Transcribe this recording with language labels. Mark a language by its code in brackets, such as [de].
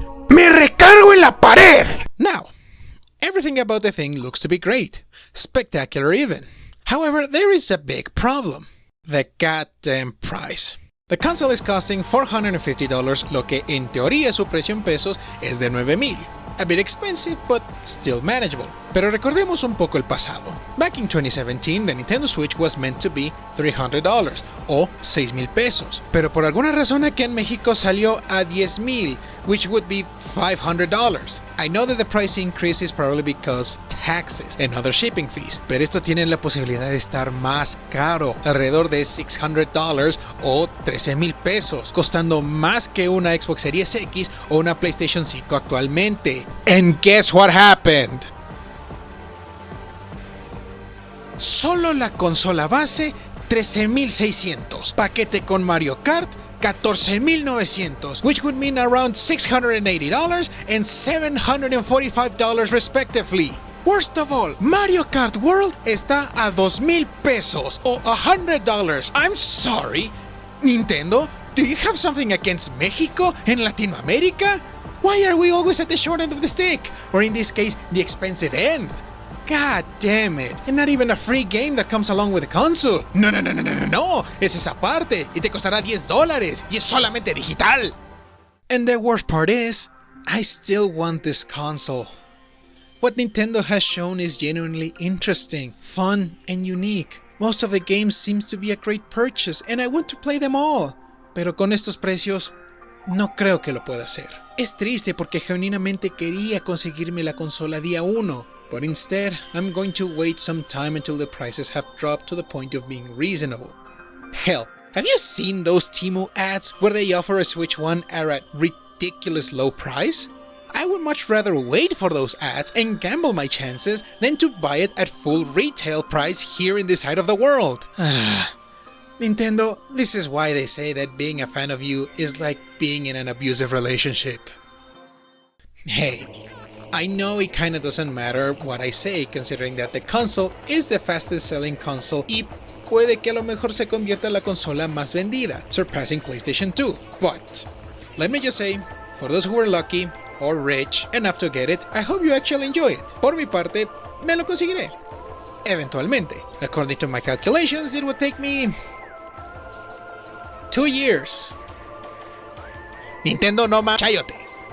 [es] ¡Me recargo en la pared! [en] Now, everything about the thing looks to be great. Spectacular even. However, there is a big problem. The goddamn price. The console is costing $450, [es] lo que en teoría su precio en pesos es de 9,000. [en] A bit expensive, but still manageable. [es] Pero recordemos un poco el pasado. [en] Back in 2017, the Nintendo Switch was meant to be $300 [es] o 6,000 pesos. Pero por alguna razón aquí en México salió a 10,000, [en] which would be $500. I know that the price increase is probably because taxes and other shipping fees, [es] pero esto tiene la posibilidad de estar más caro, alrededor de $600 o 13,000 pesos, costando más que una Xbox Series X o una PlayStation 5 actualmente. [en] And guess what happened? [es] Solo la consola base, 13,600. Paquete con [en] Mario Kart, 14,900, which would mean around $680 and $745 respectively. Worst of all, [es] Mario Kart World está a 2,000 pesos o $100. [en] I'm sorry, Nintendo, do you have something against Mexico and Latinoamérica? Why are we always at the short end of the stick? Or in this case, the expensive end? God damn it, and not even a free game that comes along with the console. [es] No, es esa parte, y te costará $10, y es solamente digital. [en] And the worst part is, I still want this console. What Nintendo has shown is genuinely interesting, fun, and unique. Most of the games seems to be a great purchase, and I want to play them all. [es] Pero con estos precios, no creo que lo pueda hacer. Es triste porque genuinamente quería conseguirme la consola día 1. [en] But instead, I'm going to wait some time until the prices have dropped to the point of being reasonable. Hell, have you seen those Temu ads where they offer a Switch 1 at a ridiculous low price? I would much rather wait for those ads and gamble my chances than to buy it at full retail price here in this side of the world. Nintendo, this is why they say that being a fan of you is like being in an abusive relationship. Hey, I know it kinda doesn't matter what I say, considering that the console is the fastest selling console [es] y puede que a lo mejor se convierta en la consola más vendida, [en] surpassing PlayStation 2. But, let me just say, for those who were lucky or rich enough to get it, I hope you actually enjoy it. [es] Por mi parte, me lo conseguiré. Eventualmente. [en] According to my calculations, it would take me 2 years. Nintendo [es] no más chayote.